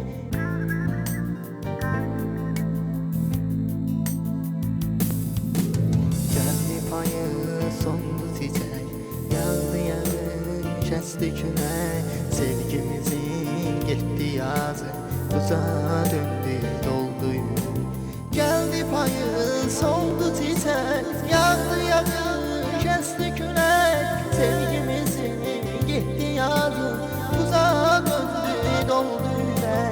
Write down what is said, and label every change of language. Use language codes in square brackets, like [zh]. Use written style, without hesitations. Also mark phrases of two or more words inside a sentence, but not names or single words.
[az] Gəldi payı sondu çiçək, yağdı yağış kesti külək. Sevgimizin getdi yazı, buza döndü doldu yürek. [tr] Geldi payı soldu titrek, yağdı yağış kesti külek. Sevgimizin gitti yazı, buza döndü doldu yürek.